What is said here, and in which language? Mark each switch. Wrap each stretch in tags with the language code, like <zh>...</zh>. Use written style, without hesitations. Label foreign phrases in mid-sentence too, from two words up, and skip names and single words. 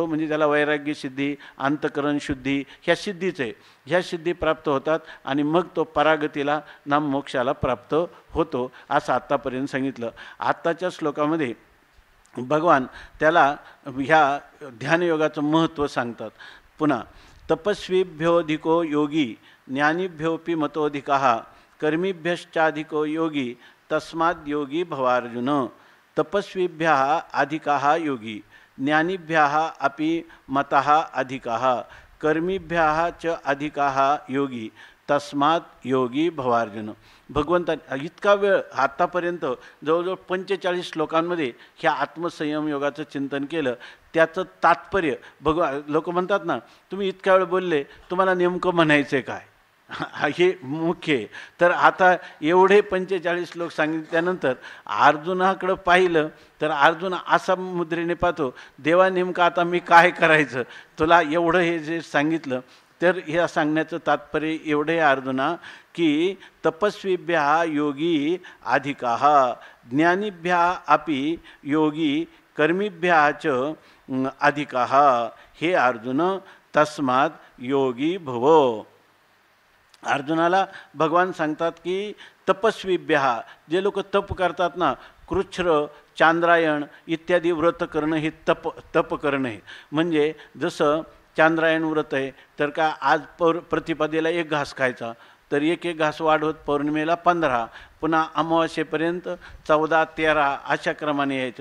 <mr>म्हणजे त्याला वैराग्य सिद्धी, अंतकरण शुद्धी ह्या सिद्धीच आहे. ह्या सिद्धी प्राप्त होतात आणि मग तो परागतीला नाम मोक्षाला प्राप्त होतो, असं आत्तापर्यंत सांगितलं. आत्ताच्या श्लोकामध्ये भगवान त्याला ह्या ध्यानयोगाचं महत्त्व सांगतात.</mr> <sa>पुन्हा तपस्वीभ्योधिको योगी ज्ञानीभ्योपि मतोधिकः कर्मीभ्यश्चाधिको योगी तस्माद् योगी भवार्जुन. तपस्वीभ्यः अधिकः योगी ज्ञानीभ्यः अपि मतः अधिकः कर्मीभ्यः च अधिकः योगी तस्मात् योगी भवार्जुन.</sa> <mr>भगवंता इतका वेळ आत्तापर्यंत जवळजवळ 45 श्लोकांमध्ये ह्या आत्मसंयम योगाचं चिंतन केलं. त्याचं तात्पर्य लोक म्हणतात ना, तुम्ही इतका वेळ बोलले, तुम्हाला नेमकं म्हणायचं काय? हे मुख्य आहे. तर आता एवढे 45 श्लोक सांगितल्यानंतर अर्जुनाकडं पाहिलं तर अर्जुन असा मुद्रेने पाहतो, देवा नेमकं आता मी काय करायचं? तुला एवढं हे जे सांगितलं, तर ह्या सांगण्याचं तात्पर्य एवढे अर्जुना की</mr> <sa>तपस्वीभ्यः योगी अधिकः ज्ञानीभ्यः अपि योगी कर्मीभ्यः च अधिकः.</sa> <mr>हे अर्जुन</mr> <sa>तस्मात् योगी भव.</sa> <mr>अर्जुनाला भगवान सांगतात की तपस्वीभ्यः, जे लोक तप करतात ना, कृच्छ्र, चांद्रायण इत्यादी व्रत करणं हे तप करणं आहे. म्हणजे जसं चांद्रायण व्रत आहे तर का आज प्रतिपदेला 1 घास खायचा, तर एक घास वाढवत पौर्णिमेला 15, पुन्हा अमावास्येपर्यंत 14, 13 अशा क्रमाने यायचं.</mr>